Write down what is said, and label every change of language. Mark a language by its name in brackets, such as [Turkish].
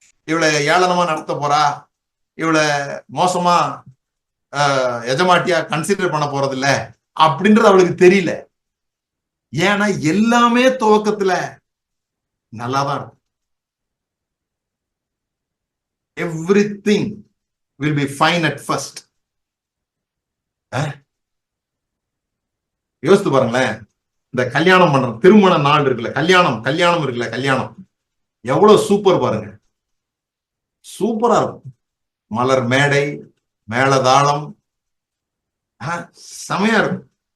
[Tamil] இவளை ஏளனமா நடத்த போறா, இவளை மோசமா எஜமாட்டியா கன்சிடர் பண்ண போறது இல்ல அப்படின்றது அவளுக்கு தெரியல. ஏன்னா எல்லாமே துவக்கத்துல நல்லாதான் இருக்கும். [English] Everything will be fine at first. [Tamil] யோசித்து பாருங்களேன், இந்த கல்யாணம் பண்ற திருமண நாள் இருக்குல்ல, கல்யாணம் இருக்குல்ல, கல்யாணம் எவ்வளவு சூப்பர் பாருங்க. சூப்பரா இருக்கும். மலர் மேடை, மேளதாளம், செமையா இருக்கும்.